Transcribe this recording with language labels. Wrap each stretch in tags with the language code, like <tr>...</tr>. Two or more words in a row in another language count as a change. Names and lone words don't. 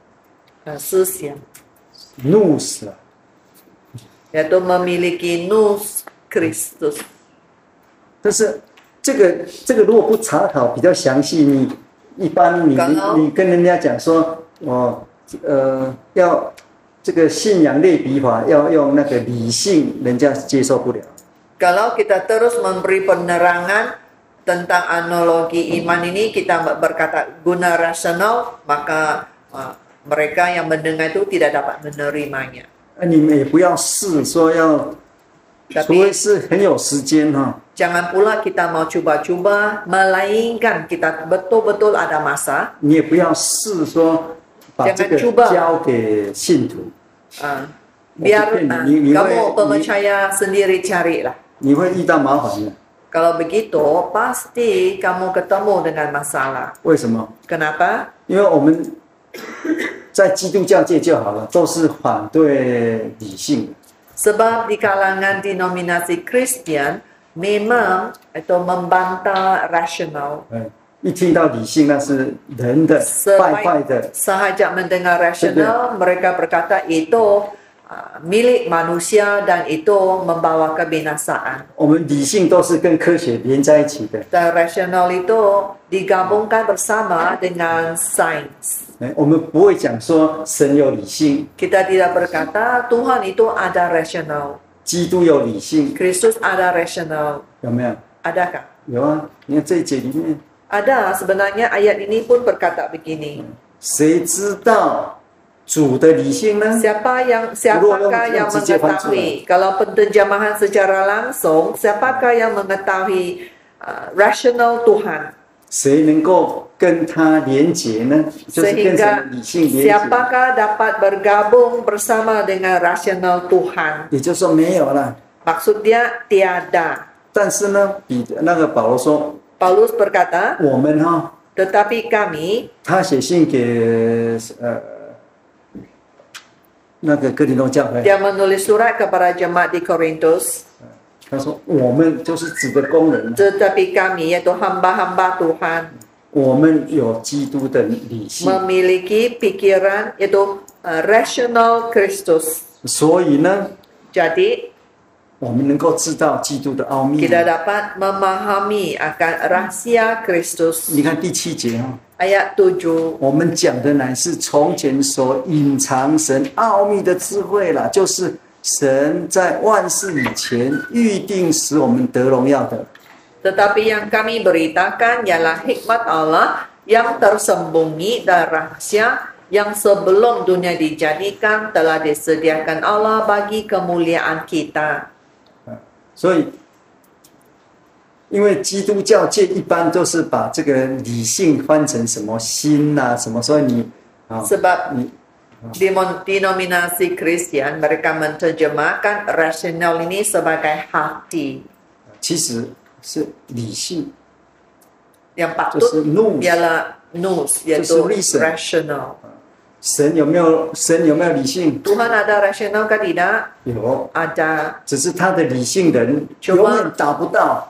<zh>思想 nous 啊，</zh> <ms>yaitu memiliki nous Kristus.</ms> <zh>但是这个如果不查考比较详细，你一般你跟人家讲说，要这个信仰类比法要用那个理性，人家接受不了。</zh> <ms>Kalau kita terus memberi penerangan tentang analogi iman ini, kita berkata guna rasional, maka mereka yang mendengar itu tidak dapat menerimanya.</ms> <zh>你们也不要试说要，除非是很有时间哈。</zh> <ms>Jangan pula kita mau coba-coba, melainkan kita betul-betul ada masa.</ms> <zh>你也不要试说把这个交给信徒。</zh> <ms>Biar kamu percaya sendiri carilah.</ms> <zh>你会遇到麻烦的。</zh> <ms>Kalau begitu, pasti kamu ketemu dengan masalah.</ms> <zh>为什么？</zh> <ms>Kenapa?</ms> <zh>因为我们在基督教界就好了，都是反对理性。</zh> <ms>Sebab di kalangan denominasi Kristen memang itu membantah rasional.</ms> <zh>一听到理性，那是人的败坏的。</zh> <ms>Sahaja mendengar rasional, mereka berkata itu milik manusia dan itu membawa kebinasaan.</ms> <zh>我们理性都是跟科学连在一起的。</zh> <ms>Dan rasional itu digabungkan bersama dengan sains.</ms> <zh>我们不会讲说神有理性，</zh> <ms>Kita tidak berkata Tuhan itu ada rasional.</ms> <zh>基督有理性，</zh> <ms>Kristus ada rasional.</ms> <zh>有没有？</zh> <ms>Adakah?</ms> <zh>有啊，你看这一节里面，</zh> <ms>Ada, sebenarnya ayat ini pun berkata begini.</ms> <zh>谁知道主的理性呢？</zh> <ms>Siapakah yang mengetahui? Kalau penterjemahan secara langsung, siapakah yang mengetahui rasional Tuhan?</ms> <zh>谁能够跟他连结呢？就是跟什么理性连结？</zh> <ms>Siapakah dapat bergabung bersama dengan rasional Tuhan?</ms> <zh>也就是说没有了。</zh> <ms>Maksud dia tiada.</ms> <zh>但是呢，那个保罗说，</zh> <ms>Paulus berkata,</ms> <zh>我们</zh> <ms>tetapi kami,</ms> <zh>他写信给那个哥林多教会，</zh> <ms>dia menulis surat kepada jemaat di Korintus,</ms> <zh>他说我们就是指的工人，</zh> <ms>tetapi kami yaitu hamba-hamba Tuhan</ms> <zh>我们有基督的理性，</zh> <ms>memiliki pikiran yaitu rasional Kristus.</ms> <zh>所以呢，</zh> <ms>Jadi</ms> <zh>我们能够知道基督的奥秘。</zh> <ms>kita dapat memahami akan rahasia Kristus.</ms> <zh>你看第7节</zh> <ms>Ayat 7.</ms> <zh>我们讲的乃是从前所隐藏神奥秘的智慧啦，就是神在万事以前预定使我们得荣耀的。</zh> <ms>Tetapi yang kami beritakan ialah hikmat Allah yang tersembunyi dan rahasia yang sebelum dunia dijadikan telah disediakan Allah bagi kemuliaan kita.</ms> <zh>所以，因为基督教界一般都是把这个理性翻成什么心啊什么，所以你</zh> <ms>Sebab denominasi Kristen mereka menerjemahkan rasional ini sebagai hati.</ms> <zh>其实是理性，</zh> <ms>Yang</ms> <zh>就是</zh> <ms>patut</ms> <zh>nous。</zh> <ms>ialah nous, yaitu rational.</ms> <zh>神有没有理性？</zh> <ms>Tuhan ada rasional ke tidak?</ms> <zh>有，</zh> <ms>Ada.</ms> <zh>只是他的理性人</zh> <ms>Cuma</ms> <zh>永远达不到。</zh>